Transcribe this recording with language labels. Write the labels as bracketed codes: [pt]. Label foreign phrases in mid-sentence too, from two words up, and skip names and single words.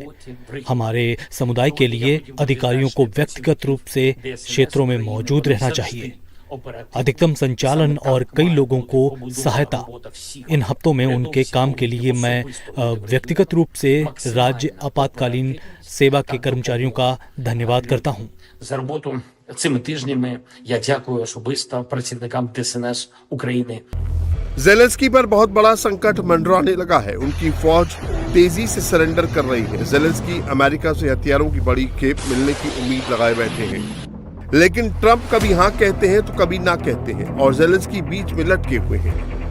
[hi] हमारे समुदाय के लिए अधिकारियों को व्यक्तिगत रूप से क्षेत्रों में मौजूद रहना चाहिए। अधिकतम संचालन और कई लोगों को सहायता। इन हफ्तों में उनके काम के लिए मैं व्यक्तिगत रूप से राज्य आपातकालीन सेवा के कर्मचारियों का धन्यवाद करता हूं। [uk] Цими тижнями я дякую особисто працівникам ДСНС України. [hi] ज़ेलेंस्की पर बहुत बड़ा संकट मंडराने लगा है। उनकी फौज तेजी से सरेंडर कर रही है। ज़ेलेंस्की अमेरिका से हथियारों की बड़ी खेप मिलने की उम्मीद लगाए बैठे हैं, लेकिन ट्रंप कभी हाँ कहते हैं तो कभी ना कहते हैं और ज़ेलेंस्की बीच में लटके हुए हैं।